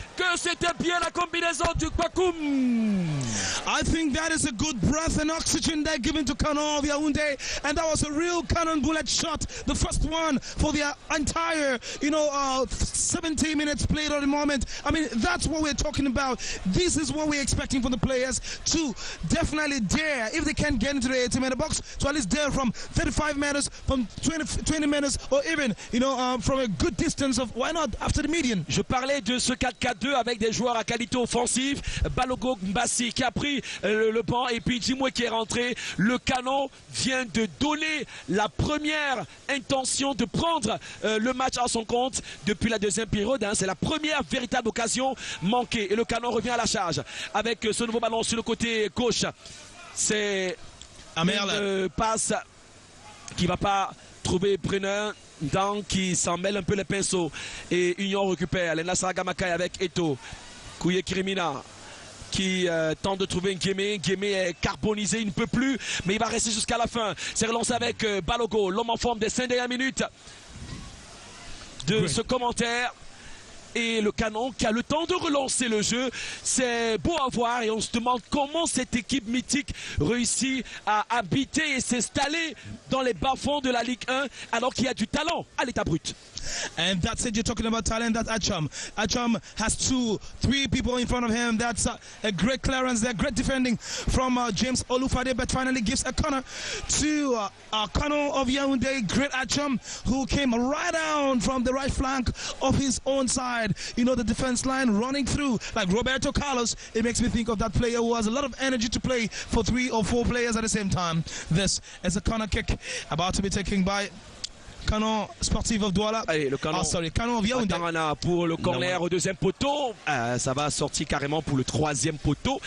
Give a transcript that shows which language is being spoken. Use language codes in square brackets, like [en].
[fr] Que c'était bien la combinaison du Kwakum. [en] I think that is a good breath and oxygen they're giving to Canon of Yaoundé. And that was a real cannon bullet shot. The first one for the entire, 17 minutes played at the moment. I mean, that's what we're talking about. This is what we're expecting from the players to definitely dare, if they can get into the 18-meter box, to at least dare from 35 meters, from 20 meters, or even, from a good distance of, why not, after the median. [fr] Je parlais de ce 4-4-2 avec des joueurs à qualité offensive. Balogo Mbassi qui a pris le banc et puis Jimwe qui est rentré. Le Canon vient de donner la première intention de prendre le match à son compte depuis la deuxième période. C'est la première véritable occasion manquée. Et le Canon revient à la charge avec ce nouveau ballon sur le côté gauche. C'est une passe qui ne va pas trouver Brenner. Dan qui s'en mêle un peu les pinceaux. Et Union récupère. Les Nassar Gamakai avec Eto'o. Kouye Kirimina qui tente de trouver Nguémé. Nguémé est carbonisé, il ne peut plus, mais il va rester jusqu'à la fin. C'est relancé avec Balogo, l'homme en forme des 5 dernières minutes de ce commentaire. Et le Canon qui a le temps de relancer le jeu. C'est beau à voir et on se demande comment cette équipe mythique réussit à habiter et s'installer dans les bas-fonds de la Ligue 1 alors qu'il y a du talent à l'état brut. [en] And that's it, you're talking about talent. That's Acham. Acham has 3 people in front of him. That's a great clearance there, great defending from James Oloufade, but finally gives a corner to Canon of Yaoundé. Great Acham, who came right down from the right flank of his own side. side, you know, the defense line running through like Roberto Carlos. It makes me think of that player who has a lot of energy to play for 3 or 4 players at the same time. This is a corner kick about to be taken by Canon Sportif of Douala. [fr] Allez, le canon. [en] Canon of Yaoundé. [fr] Pour le corner au deuxième poteau. Ça va sortir carrément pour le 3e poteau.